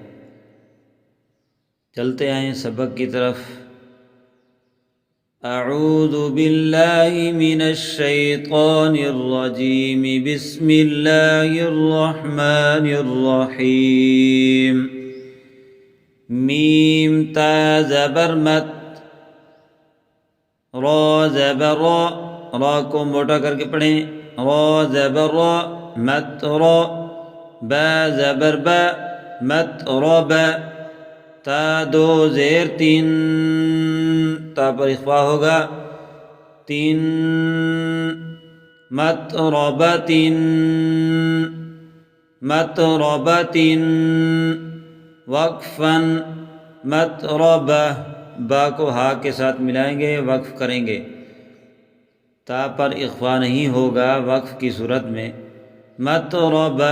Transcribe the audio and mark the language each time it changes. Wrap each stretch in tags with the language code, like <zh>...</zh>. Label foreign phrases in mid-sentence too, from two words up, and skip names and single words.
<ur>چلتے آئیں سبق کی طرف۔</ur> <ar>اعوذ باللہ من الشیطان الرجیم، بسم اللہ الرحمن الرحیم۔</ar> <ur>میم تا زبر مت، را زبر را، را کو موٹا کر کے پڑھیں، را زبر را، مت را، با زبر با، مت را با، تا دو زیر تین، تا پر اخفا ہوگا، تین، مت ربا تین، مت ربا تین، وقفاً مت ربا، با کو ہا کے ساتھ ملائیں گے، وقف کریں گے، تا پر اخفا نہیں ہوگا وقف کی صورت میں، مت ربا۔</ur>